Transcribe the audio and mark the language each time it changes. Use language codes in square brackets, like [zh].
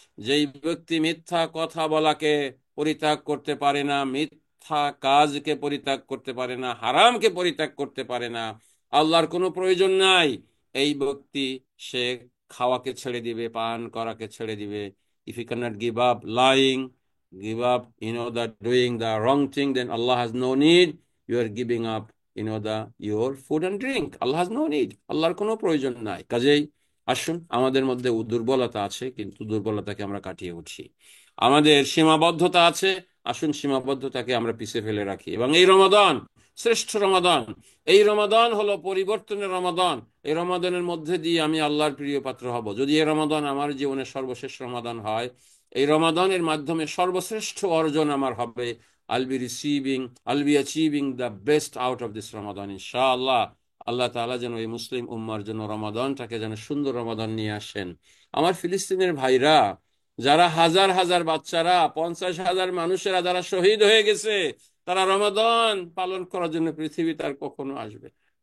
[bn] যেই ব্যক্তি মিথ্যা কথা বলাকে পরিত্যাগ করতে পারে না, মিথ্যা কাজকে পরিত্যাগ করতে পারে না, হারামকে পরিত্যাগ করতে পারে না, আল্লাহর কোনো প্রয়োজন নাই। এই ব্যক্তি সে খাওয়াকে ছেড়ে দিবে, পান করাকে ছেড়ে দিবে। [en] If you can't give up lying, give up, the doing the wrong thing, then Allah has no need. You are giving up, your food and drink. Allah has no need. [bn] আল্লাহর কোনো প্রয়োজন নাই। কাজেই আসুন, আমাদের মধ্যে দুর্বলতা আছে, কিন্তু দুর্বলতাকে আমরা কাটিয়ে উঠি। আমাদের সীমাবদ্ধতা আছে, আসুন সীমাবদ্ধতাকে আমরা পিছিয়ে ফেলে রাখি। এবং এই রমাদান শ্রেষ্ঠ রমাদান, এই রমাদান হলো পরিবর্তনের রমাদান। এই রমাদানের মধ্যে দিয়ে আমি আল্লাহর প্রিয় পাত্র হব। যদি এই রমাদান আমার জীবনের সর্বশেষ রমাদান হয়, এই রমাদানের মাধ্যমে সর্বশ্রেষ্ঠ অর্জন আমার হবে। [en] I'll be achieving the best out of this Ramadan ইনশাআল্লাহ। [bn] আল্লাহ তাআলা যেন এই মুসলিম উম্মার জন্য রমাদানটাকে যেন সুন্দর রমাদান নিয়ে আসেন। আমার ফিলিস্তিনের ভাইরা, যারা হাজার হাজার বাচ্চারা, 50,000 মানুষেরা যারা শহীদ হয়ে গেছে, তারা রমাদান পালন করার জন্য পৃথিবীতে আর কখনো আসবে না।